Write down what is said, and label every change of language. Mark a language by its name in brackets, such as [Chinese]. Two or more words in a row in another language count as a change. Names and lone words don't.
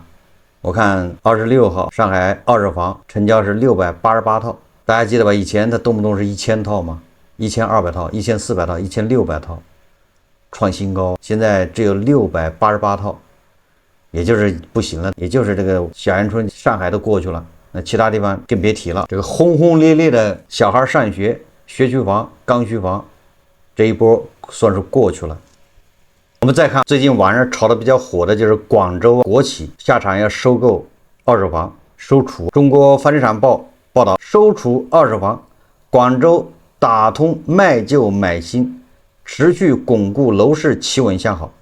[Chinese] 我看26號上海二手房成交是688套，大家記得吧？以前它動不動是1000套嘛，1200套、1400套、1600套，創新高。現在只有688套。也就是不行了，也就是這個小陽春、上海都過去了，那其他地方更別提了。這個轟轟烈烈的小孩上學、學區房、剛需房這一波算是過去了。我們再看最近網上炒的比較火的就是廣州國企下場要收購二手房收儲。中國房地產報報道，收儲二手房，廣州打通賣舊買新，持續鞏固樓市企穩向好。